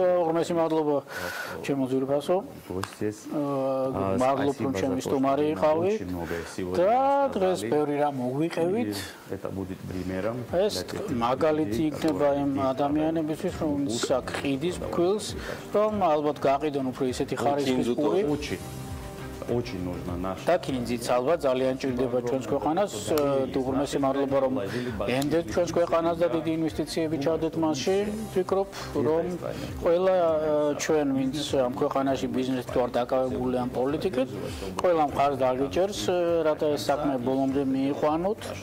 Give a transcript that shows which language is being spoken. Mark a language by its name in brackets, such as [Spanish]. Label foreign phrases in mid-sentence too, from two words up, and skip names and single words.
[Georgian] ღრმესი მადლობა ჩემო ძვირფასო. მადლობ რომ ჩემი სტუმარი იყავი და დღეს ბევრი რამ მოგვიყევით. ეს მაგალითი იქნება იმ ადამიანებისთვის, რომც აქ ყიდის ფქვილს, რომ ალბათ გაყიდონ უფრო ისეთი ხარისხის პური. [Russian] Очень нужно наш. [Georgian] და კინძიც ალბათ ძალიან ჭირდება ჩვენს ქვეყანას. უღრმესი მადლობა რომ ენდეთ ჩვენს ქვეყანას და დიდი ინვესტიციები ჩავდეთ მასში. ვფიქრობ რომ ყველა ჩვენ ვინც ამ ქვეყანაში ბიზნესით ვარ დაკავებული ამ პოლიტიკით, ყველა მხარს დაგიჭერს, რათა ეს საქმე ბოლომდე მიიყვანოთ.